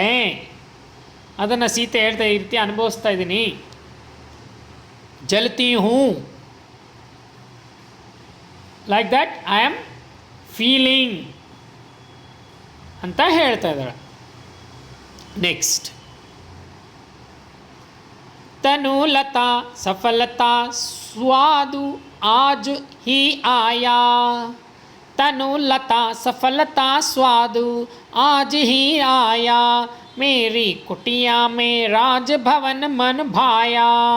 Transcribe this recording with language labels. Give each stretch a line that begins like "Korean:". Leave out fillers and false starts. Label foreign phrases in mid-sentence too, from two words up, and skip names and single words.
Kannada: ಅದನ್ನು ಸೀತೆ ಹೇಳ್ತಾ ಈ ರೀತಿ ಅನುಭವಿಸ್ತಾ ಇದ್ದೀನಿ.
Hindi: जलती हूँ,
English: like that I am feeling.
Kannada: ಅಂತ ಹೇಳ್ತಾ ಇದ್ದಾಳೆ. ನೆಕ್ಸ್ಟ್,
Hindi: तनु लता सफलता स्वादु आज ही आया. तनु लता सफलता स्वादु आज ही आया. मेरी कुटिया में राजभवन मन भाया.